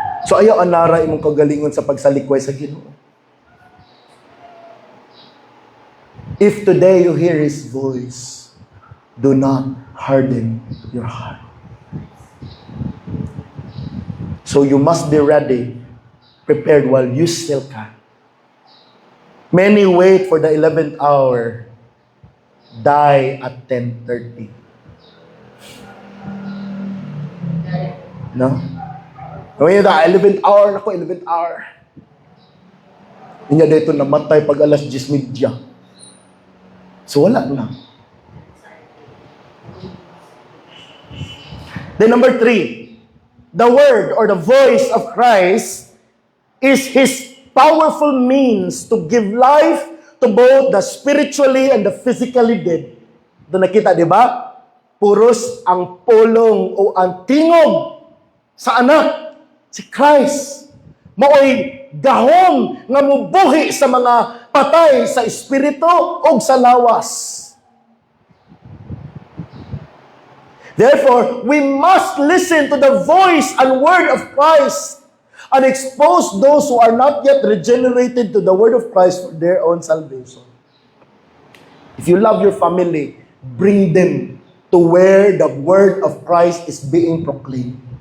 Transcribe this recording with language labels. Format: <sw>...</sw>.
<ceb>So ayaw anara imong kagalingon sa pagsalikway sa Ginoo.</ceb> <en>If today you hear His voice, do not harden your heart. So you must be ready, prepared while you still can. Many wait for the 11th hour, die at 10:30. No? When you die, 11th hour, ako 11th hour.</en> <ceb>Inya dito namatay pag alas 10:30. So wala na.</ceb> <en>Then number 3, the word or the voice of Christ is His powerful means to give life to both the spiritually and the physically dead.</en> <ceb>Ito nakita, di ba? Puros ang pulong o ang tingog sa anak, si Christ. Maoy gahom nga mubuhi sa mga patay sa espiritu o sa lawas.</ceb> <en>Therefore, we must listen to the voice and word of Christ and expose those who are not yet regenerated to the word of Christ for their own salvation. If you love your family, bring them to where the word of Christ is being proclaimed.</en>